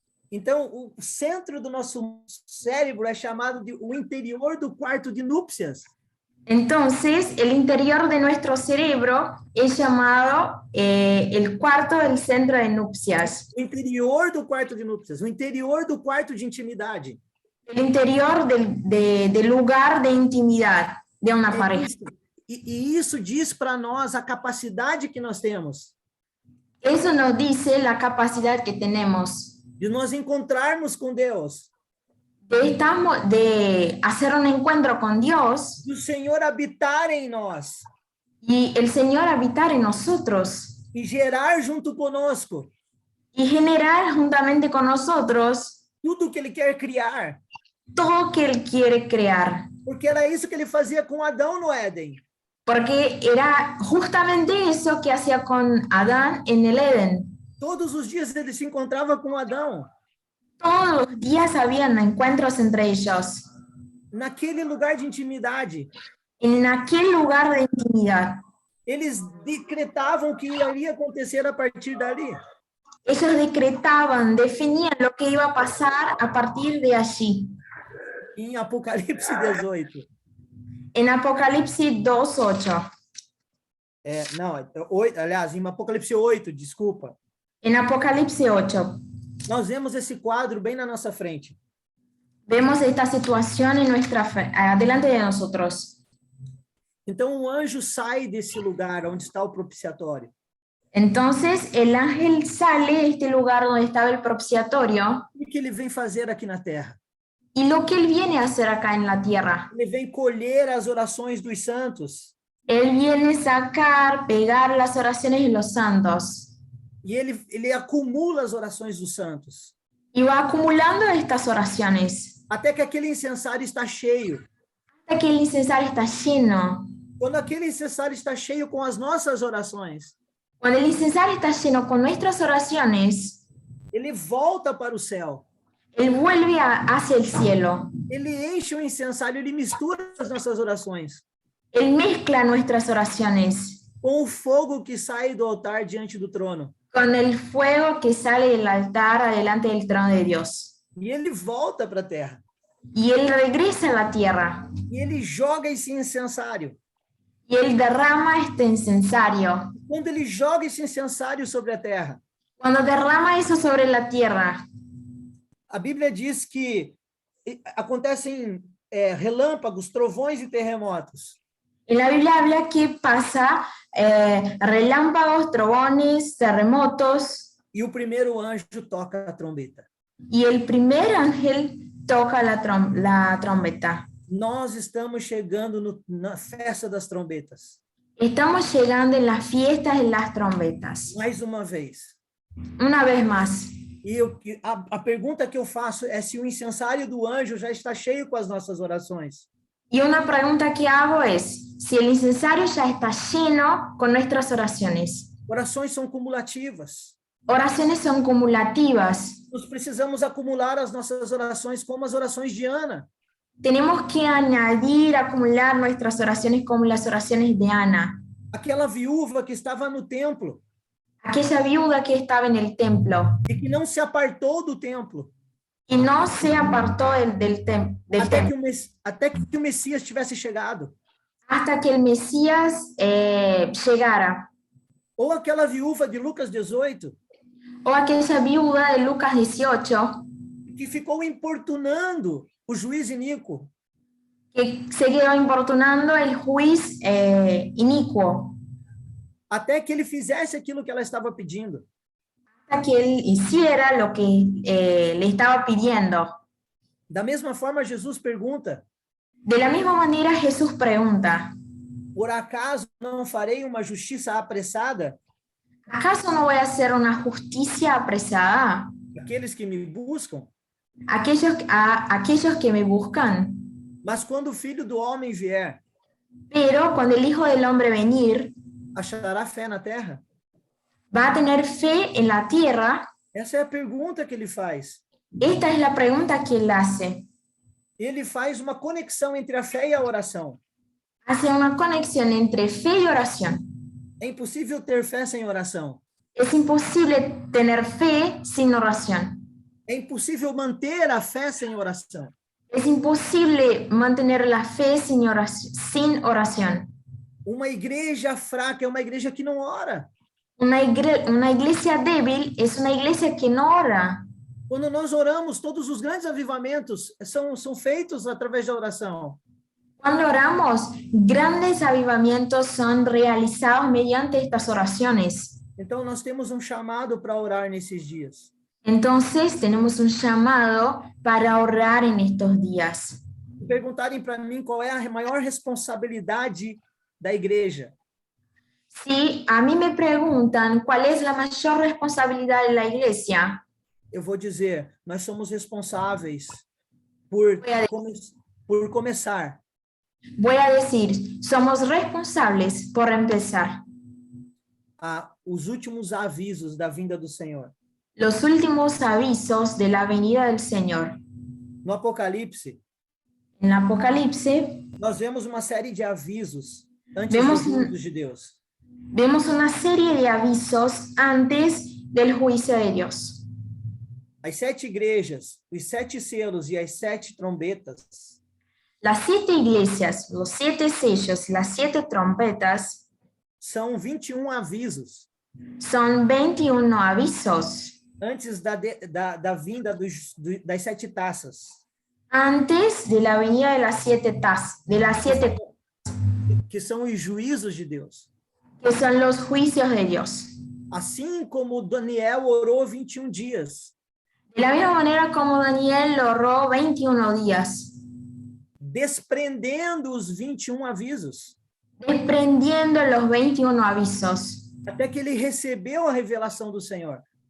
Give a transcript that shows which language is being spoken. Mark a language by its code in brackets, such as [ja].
[pt] Então, o centro do nosso cérebro é chamado de o interior do quarto de núpcias. [es] Entonces, el interior de nuestro cerebro es llamado el cuarto del centro de nupcias. [pt] O interior do quarto de núpcias, o interior do quarto de intimidade. [es] El interior del lugar de intimidad de una pareja. [pt] E isso diz para nós a capacidade que nós temos [es] Eso nos dice la capacidad que tenemos [pt] de nós encontrarmos com Deus, [es] de hacer un encuentro con Dios [pt] do Senhor habitar em nós [es] y el Señor habitar en nosotros [pt] e gerar junto conosco [es] y generar juntamente con nosotros [pt] tudo que Ele quer criar. [es] todo que Él quiere crear. [pt] Porque era isso que Ele fazia com Adão no Éden. [es] Porque era justamente eso que hacía con Adán en el Edén. [pt] Todos os dias Ele se encontrava com Adão. [es] Todos los días habían encuentros entre ellos, [pt] Naquele lugar de intimidade. [es] en aquel lugar de intimidad. [pt] Eles decretavam o que iria acontecer a partir dali. [es] Ellos decretaban, definían lo que iba a pasar a partir de allí. [pt] Em Apocalipse 18. [es] En Apocalipsis 2:8. [pt] Não, 8, aliás, em Apocalipse 8, desculpa. [es] En Apocalipsis 8 [pt] Nós vemos esse quadro bem na nossa frente. [es] vemos esta situación en adelante de nosotros. [pt] Então, o anjo sai desse lugar onde está o propiciatório. [es] Entonces el ángel sale de este lugar donde estaba el propiciatorio [pt] E o que ele vem fazer aqui na terra? [es] y lo que él viene a hacer acá en la tierra. [pt] Ele vem colher as orações dos santos. [es] Él viene a sacar, pegar las oraciones de los santos [pt] E ele acumula as orações dos santos. [es] y va acumulando estas oraciones [pt] Até que aquele incensário está cheio. [es] hasta que el incensario está lleno. [pt] Quando aquele incensário está cheio com as nossas orações, [es] Cuando el incensario está lleno con nuestras oraciones, [pt] ele volta para o céu. [es] él vuelve hacia el cielo. [pt] Ele enche o incensário, ele mistura as nossas orações [es] Él mezcla nuestras oraciones [pt] com o fogo que sai do altar diante do trono. [es] con el fuego que sale del altar adelante del trono de Dios. [pt] E ele volta para a terra. [es] Y él regresa a la tierra [pt] E ele joga esse incensário. [es] y él derrama este incensario. [pt] Quando ele joga esse incensário sobre a terra, [es] Cuando derrama eso sobre la tierra, [pt] a Bíblia diz que acontecem relâmpagos, trovões e terremotos. [es] en la Biblia habla que pasa relámpagos, trobones, terremotos, [pt] E o primeiro anjo toca a trombeta. [es] y el primer ángel toca la trompeta. [pt] Nós estamos chegando na festa das trombetas. [es] Estamos llegando en las fiestas de las trompetas. [pt] Mais uma vez. [es] Una vez más. [pt] E a pergunta que eu faço é se o incensário do anjo já está cheio com as nossas orações. [es] Y una pregunta que hago es, si el incensario ya está lleno con nuestras oraciones. [pt] Orações são cumulativas. [es] Oraciones son cumulativas. [pt] Nós precisamos acumular as nossas orações como as orações de Ana. [es] Tenemos que añadir, acumular nuestras oraciones como las oraciones de Ana. [pt] Aquela viúva que estava no templo [es] Aquella viuda que estaba en el templo [pt] e que não se apartou do templo [es] y no se apartó del templo [pt] até que o Messias tivesse chegado. [es] hasta que el Mesías llegara. [pt] Ou aquela viúva de Lucas 18 [es] O aquella viuda de Lucas 18 [pt] que ficou importunando o juiz iníquo. [es] que se quedó importunando el juez inicuo. [pt] até que ele fizesse aquilo que ela estava pedindo. [es] hasta que él hiciera lo que le estaba pidiendo. [pt] Da mesma forma, Jesus pergunta: [es] De la misma manera, Jesús pregunta, [pt] por acaso não farei uma justiça apressada [es] ¿acaso no voy a hacer una justicia apresada [pt] àqueles que me buscam? [es] a aquellos que me buscan? [pt] Mas quando o Filho do Homem vier, [es] Pero cuando el Hijo del Hombre venir, [pt] achará fé na terra? [es] ¿va a tener fe en la tierra? [pt] Essa é a pergunta que ele faz. [es] Esta es la pregunta que él hace. [pt] Ele faz uma conexão entre a fé e a oração. [es] Hace una conexión entre fe y oración. [pt] É impossível ter fé sem oração. [es] Es imposible tener fe sin oración. [pt] É impossível manter a fé sem oração. [es] Es imposible mantener la fe sin oración. [pt] Uma igreja fraca é uma igreja que não ora. [es] Una iglesia débil es una iglesia que no ora. [pt] Quando nós oramos, todos os grandes avivamentos são feitos através da oração. [es] Cuando oramos, grandes avivamientos son realizados mediante estas oraciones. [pt] Então, nós temos um chamado para orar nesses dias. [es] Entonces, tenemos un llamado para orar en estos días. [pt] Se perguntarem para mim qual é a maior responsabilidade da igreja, [es] Si a mí me preguntan cuál es la mayor responsabilidad de la iglesia, [pt] eu vou dizer, nós somos responsáveis por começar [es] voy a decir, somos responsables por empezar [pt] os últimos avisos da vinda do Senhor. [es] los últimos avisos de la venida del Señor. [pt] No Apocalipse, [es] En Apocalipse, [pt] nós vemos uma série de avisos antes [es] Vemos [pt] dos juízos de Deus. [es] vemos una serie de avisos antes del juicio de Dios. [pt] As 7 igrejas, os 7 selos e as 7 trombetas [es] Las 7 iglesias, los 7 sellos y las 7 trompetas [pt] são 21 avisos [es] son 21 avisos [pt] antes da vinda das 7 taças, [es] antes de la venida de las 7 tazas, de las 7 [pt] que são os juízos de Deus. [es] que son los juicios de Dios. [pt] Assim como Daniel orou 21 dias, [es] De la misma manera como Daniel lo oró 21 días, [pt] desprendendo os 21 avisos, [es] desprendiendo los 21 avisos, [pt] até que ele recebeu a revelação do Senhor.